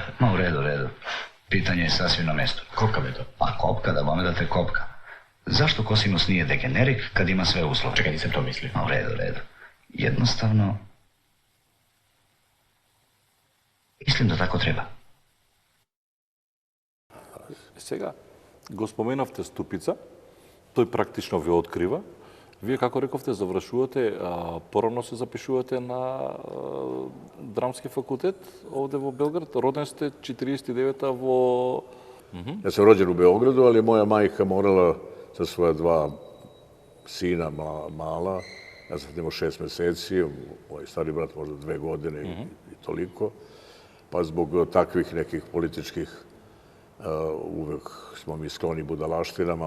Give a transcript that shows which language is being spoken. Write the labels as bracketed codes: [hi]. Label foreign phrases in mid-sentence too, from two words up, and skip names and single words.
[sr] Ma u redu. Pitanje je sasvim na mjestu. Kopka me to. Pa kopka, da bome da te kopka. Zašto kosinus nije degenerik kad ima sve uslove? Čekaj, nisam to mislio. Ma u redu. Jednostavno... Mislim da tako treba. [mk] Сега, го споменавте Ступица, тој практично ве открива. Вие, како рековте, завршувате, порано се запишувате на драмски факултет овде во Белград. Роден сте 49-та во... [sr] Ja sam rođen u Beogradu, ali moja majka morala sa svoja 2 sina mala, ja sam imao 6 meseci, moj stari brat možda 2 godine i toliko, pa zbog takvih nekih političkih uvek smo mi skloni budalaštinama.